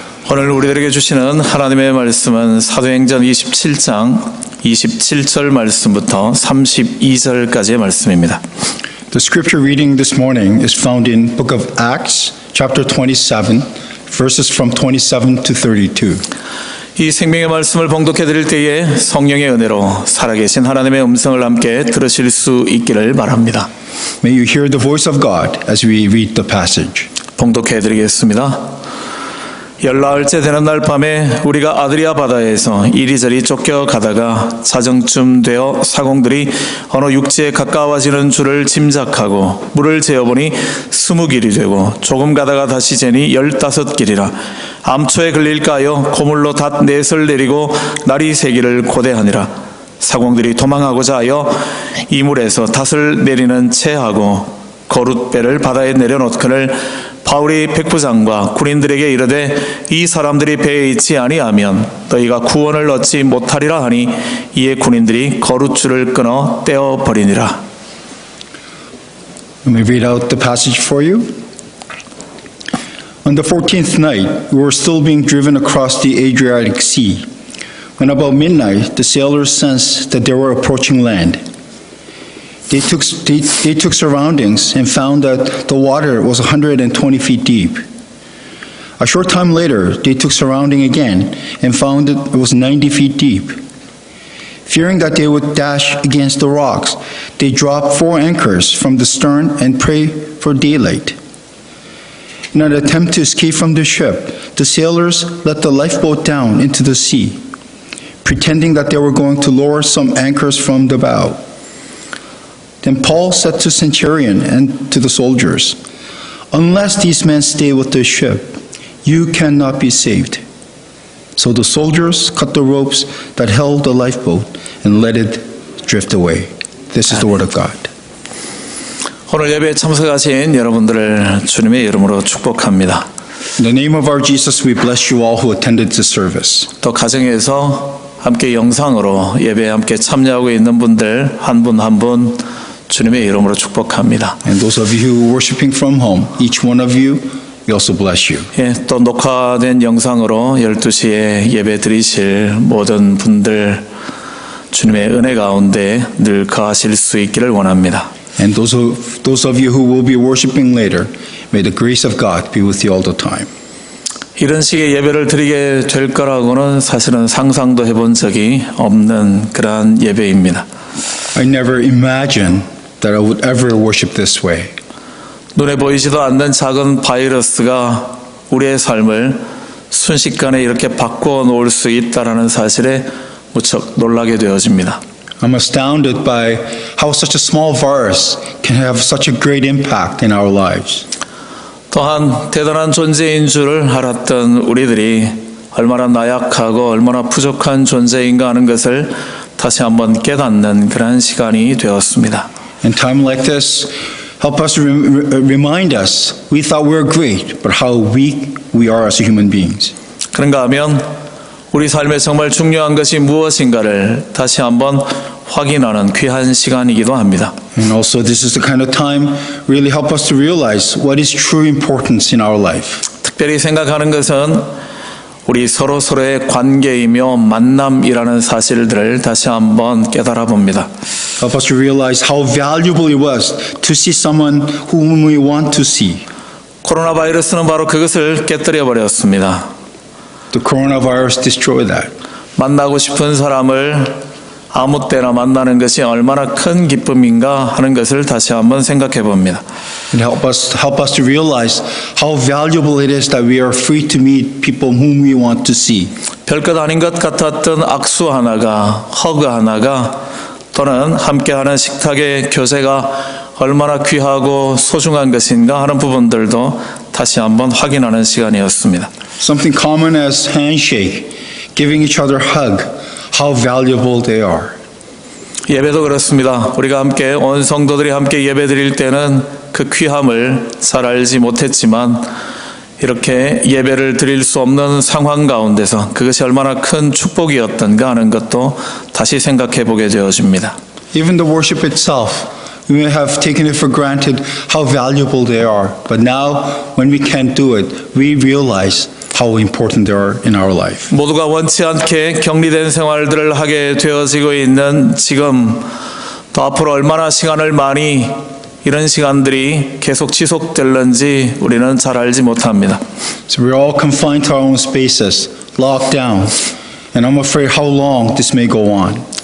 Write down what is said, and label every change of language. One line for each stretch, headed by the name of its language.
Korean: 오늘 우리들에게 주시는 하나님의 말씀은 사도행전 27장 27절 말씀부터 32절까지의 말씀입니다.
English: The scripture reading this morning is found in Book of Acts, chapter 27, verses from 27 to 32.
Korean: 이 생명의 말씀을 봉독해 드릴 때에 성령의 은혜로 살아계신 하나님의 음성을 함께 들으실 수 있기를 바랍니다.
English: May you hear the voice of God as we read the passage.
Korean: 봉독해 드리겠습니다. 열나흘째 되는 날 밤에 우리가 아드리아 바다에서 이리저리 쫓겨가다가 자정쯤 되어 사공들이 어느 육지에 가까워지는 줄을 짐작하고 물을 재어보니 20길이 되고 조금 가다가 다시 재니 15길이라 암초에 걸릴까 하여 고물로 닷 넷을 내리고 날이 새기를 고대하니라. 사공들이 도망하고자 하여 이물에서 닷을 내리는 채하고 거룻배를 바다에 내려놓거늘 바울이 백부장과 군인들에게 이르되 이 사람들이 배에 있지 아니하면 너희가 구원을 얻지 못하리라 하니 이에 군인들이 거룻줄을 끊어 떼어버리니라.
English: Let me read out the passage for you. On the 14th night, we were still being driven across the Adriatic Sea, when about midnight the sailors sensed that they were approaching land. They took surroundings and found that the water was 120 feet deep. A short time later, they took surrounding again and found it was 90 feet deep. Fearing that they would dash against the rocks, they dropped 4 anchors from the stern and prayed for daylight. In an attempt to escape from the ship, the sailors let the lifeboat down into the sea, pretending that they were going to lower some anchors from the bow. Then Paul said to Centurion and to the soldiers, "Unless these men stay with the ship, you cannot be saved." So the soldiers cut the ropes that held the lifeboat and let it drift away. This is the word of God.
Korean: 오늘 예배에 참석하신 여러분들을 주님의 이름으로 축복합니다.
English: In the name of our Jesus, we bless you all who attended this service.
Korean: 또 가정에서 함께 영상으로 예배에 함께 참여하고 있는 분들 한 분 한 분 주님의 이름으로 축복합니다.
English: And those of you who are worshiping from home, each one of you, we also bless you.
Korean: 예, 또 녹화된 영상으로 12시에 예배 드리실 모든 분들 주님의 은혜 가운데 늘 거하실 수 있기를 원합니다.
English: And those of you who will be worshiping later, may the grace of God be with you all the time.
Korean: 이런 식의 예배를 드리게 될 거라고는 사실은 상상도 해본 적이 없는 그러한 예배입니다.
English: I never imagined that I would ever worship this way.
Korean: 눈에 보이지도 않는 작은 바이러스가 우리의 삶을 순식간에 이렇게 바꿔 놓을 수 있다라는 사실에 무척 놀라게 되어집니다.
English: I'm astounded by how such a small virus can have such a great impact in our lives.
Korean: 또한 대단한 존재인 줄을 알았던 우리들이 얼마나 나약하고 얼마나 부족한 존재인가 하는 것을 다시 한번 깨닫는 그런 시간이 되었습니다.
English: In time like this, help us remind us we thought we were great, but how weak we are as human beings.
Korean: 그런가 하면 우리 삶에 정말 중요한 것이 무엇인가를 다시 한번 확인하는 귀한 시간이기도 합니다.
English: And also this is the kind of time really help us to realize what is true importance in our life.
Korean: 특별히 생각하는 것은 우리 서로의 관계이며 만남이라는 사실들을 다시 한번 깨달아 봅니다.
English: Help us to realize how valuable it was to see someone whom we want to see.
Korean: 코로나 바이러스는 바로 그것을 깨뜨려 버렸습니다.
English: The coronavirus destroyed that.
Korean: 만나고 싶은 사람을 아무 때나 만나는 것이 얼마나 큰 기쁨인가 하는 것을 다시 한번 생각해 봅니다.
English: It help us to realize how valuable it is that we are free to meet people whom we want to see.
Korean: 별것 아닌 것 같았던 악수 하나가, 허그 하나가, 또는 함께하는 식탁의 교제가 얼마나 귀하고 소중한 것인가 하는 부분들도 다시 한번 확인하는 시간이었습니다.
English: Something common as handshake, giving each other hug, how valuable they are.
Korean: 예배도 그렇습니다. 우리가 함께 온 성도들이 함께 예배 드릴 때는 그 귀함을 잘 알지 못했지만 이렇게 예배를 드릴 수 없는 상황 가운데서 그것이 얼마나 큰 축복이었던가 하는 것도 다시 생각해 보게 되어집니다.
English: Even the worship itself, we may have taken it for granted how valuable they are. But now, when we can't do it, we realize how important they are in our life.
Korean: 모두가 원치 않게 격리된 생활들을 하게 되어지고 있는 지금 또 앞으로 얼마나 시간을 많이 이런 시간들이 계속 지속될는지 우리는 잘 알지 못합니다.
English: So we're all confined to our own spaces, locked down, and I'm afraid how long this may go on.